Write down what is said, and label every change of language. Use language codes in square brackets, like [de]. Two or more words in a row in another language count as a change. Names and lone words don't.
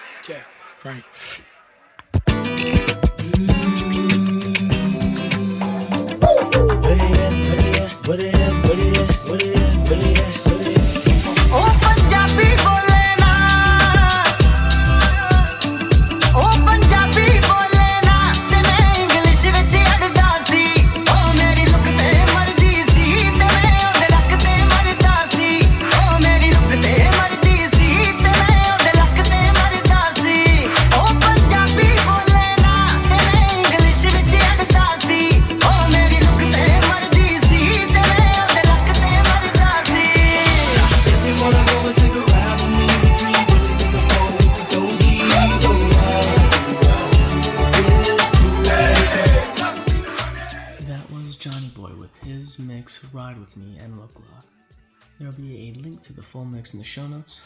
[en] Yeah, right. [pa] ਓਹ ਪੰਜਾਬੀ ਬੋਲੇ ਨਾ, ਓਹ ਪੰਜਾਬੀ ਬੋਲੇ ਨਾ, ਤੇ ਮੈਂ English ਵਿੱਚ ਅੱਡਾ ਸੀ. ਓਹ ਮੇਰੀ look ਤੇ ਮਰਦੀ ਸੀ, ਤੇ ਮੈਂ ਓਦੇ ਲੱਕ ਤੇ ਮਰਦਾ ਸੀ. ਓਹ ਮੇਰੀ look ਤੇ ਮਰਦੀ ਸੀ, ਤੇ ਮੈਂ ਓਦੇ ਲੱਕ ਤੇ ਮਰਦਾ ਸੀ. ਓਹ ਪੰਜਾਬੀ ਬੋਲੇ ਨਾ, ਤੇ ਮੈਂ English ਵਿੱਚ ਅੱਡਾ ਸੀ. ਓਹ ਮੇਰੀ look ਤੇ ਮਰਦੀ ਸੀ, ਤੇ ਮੈਂ ਓਦੇ ਲੱਕ ਤੇ ਮਰਦਾ ਸੀ. [en] That was JANIBOI with his mix Ride With Me and Look Lock. There will be a link to the full mix in the show notes.